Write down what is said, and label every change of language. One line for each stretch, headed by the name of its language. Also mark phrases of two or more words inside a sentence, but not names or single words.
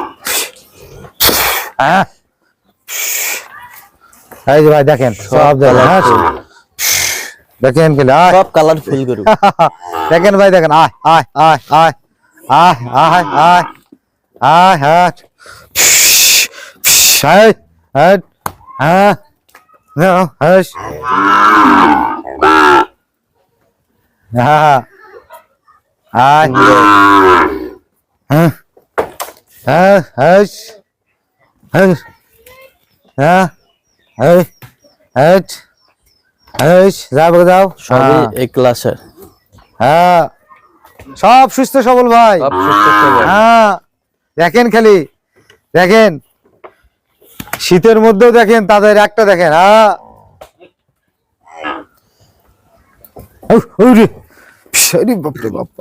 Bangla: হ্যাঁ এই যে ভাই দেখেন সব দেখেন, দেখেন খেলে সব কালারফুল গরু। দেখেন ভাই দেখেন, আয় আয় আয় আয় আয় আয় আয় আয় হ্যাঁ হ্যাঁ হ্যাঁ no hush hi hush hush hush যাও সবই এক ক্লাসের, হ্যাঁ সব সুস্থ সবল ভাই, সব সুস্থ সবল। হ্যাঁ দেখেন খালি দেখেন, শীতের মধ্যেও দেখেন তাদের একটা দেখেন, হ্যাঁ বাপরে বাপ্পা,